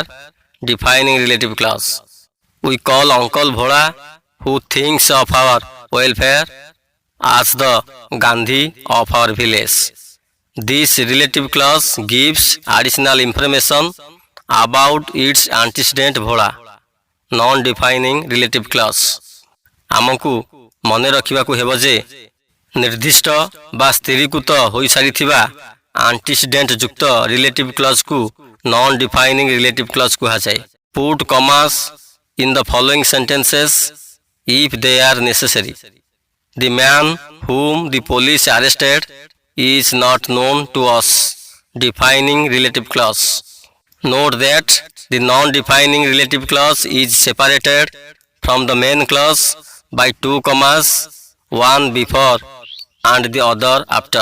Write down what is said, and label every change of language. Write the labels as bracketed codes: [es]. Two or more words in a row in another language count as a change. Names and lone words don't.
[en] Defining relative clause. We call Uncle Bhola, who thinks of our welfare, as the Gandhi of our village. This relative clause gives additional information about its antecedent Bhola. Non-defining relative clause. [or] ଆମକୁ ମନେ ରଖିବାକୁ ହେବ ଯେ ନିର୍ଦ୍ଦିଷ୍ଟ ବା ସ୍ଥିରୀକୃତ ହୋଇସାରିଥିବା ଆଣ୍ଟିସିଡେଣ୍ଟ ଯୁକ୍ତ [en] relative clause-ku non defining relative clause [or] କୁହାଯାଏ. [en] Put commas in the following sentences if they are necessary. The man whom the police arrested is not known to us. Defining relative clause. Note that the non-defining relative clause is separated from the main clause by two commas, one before and the other after.